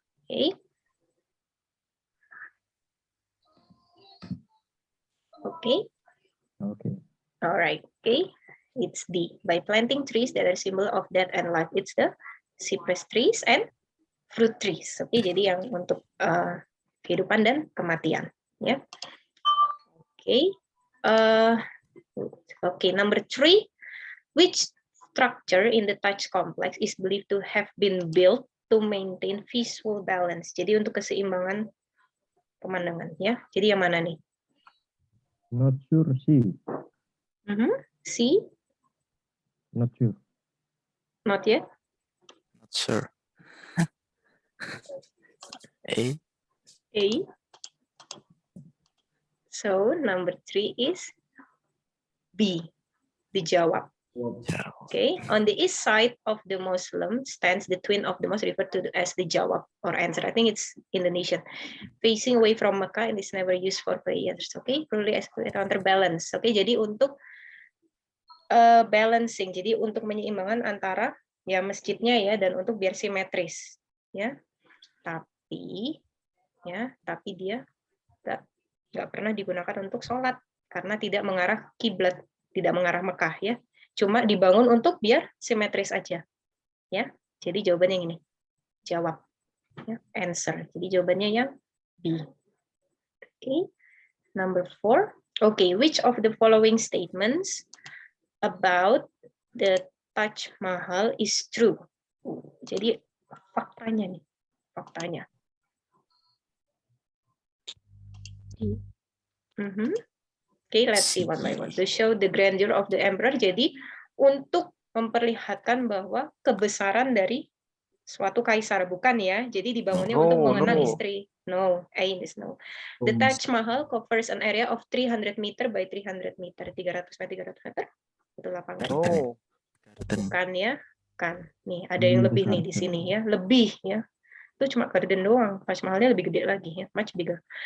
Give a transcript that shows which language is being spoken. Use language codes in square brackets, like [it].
[en] Okay. Okay. Okay. All right. Okay. It's D. By planting trees that are symbol of death and life. It's the cypress trees and fruit trees. Okay. [id] Jadi yang untuk kehidupan dan kematian. [en] Ya. Okay. Okay. Number 3. Which structure in the Taj complex is believed to have been built to maintain visual balance? [id] Jadi untuk keseimbangan pemandangan. Ya. Jadi yang mana nih? [en] Not sure. C. C. Not sure. Not yet. Not sure. A. A. So number 3 is B. [id] Dijawab. [en] Okay. On the east side of the Muslim stands the twin of the mosque, referred to as the jawab or answer. I think it's Indonesian. Facing away from Mecca and is never used for prayers. Okay. Probably as counterbalance. [id] Okay. Jadi untuk balancing. Jadi untuk menyeimbangkan antara ya masjidnya ya dan untuk biar simetris. Ya. Tapi dia nggak pernah digunakan untuk sholat karena tidak mengarah kiblat, tidak mengarah Mekah ya. Cuma dibangun untuk biar simetris aja. Ya. Jadi jawabannya yang ini. Jawab. Ya, [en] answer. [id] Jadi jawabannya yang B. Okay. Number 4. [en] Okay, which of the following statements about the Taj Mahal is true? [id] Jadi faktanya nih. Faktanya. [en] Okay, let's see one by one. To show the grandeur of the emperor. [id] Jadi untuk memperlihatkan bahwa kebesaran dari suatu kaisar, bukan ya? Jadi dibangunnya untuk mengenang istri. [en] No, A is no. The Taj Mahal covers an area of 300 meter by 300 meter. 300 by 300 meter. [id] Betul apa enggak? Bukan ya? Kan. Nih, ada yang lebih nih di sini ya. Lebih ya. Itu cuma garden doang. Taj Mahalnya lebih gede lagi ya. [en] Much bigger.